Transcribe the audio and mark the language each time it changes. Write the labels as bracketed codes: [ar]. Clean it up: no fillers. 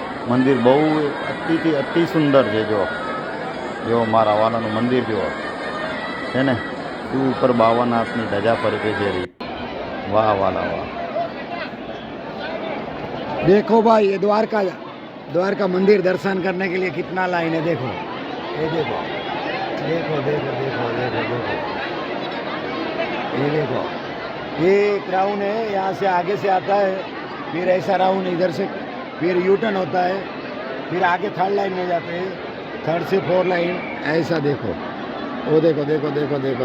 [gu] મંદિર બહુ અતિથી અતિ સુંદર છે. જો મારા વાલાનું મંદિર જુઓ છે ને, શું ઉપર બાવાનાથની ધજા ફરકે છે. વાહ વાલા વાહ. [hi] देखो भाई ये द्वारका मंदिर दर्शन करने के लिए कितना लाइन है. देखो ये देखो देखो देखो देखो देखो देखो ये देखो ये एक राउंड है, यहाँ से आगे से आता है, फिर ऐसा राउंड इधर से, फिर यू टर्न होता है, फिर आगे थर्ड लाइन में जाते हैं, थर्ड से फोर लाइन, ऐसा देखो, वो देखो देखो देखो देखो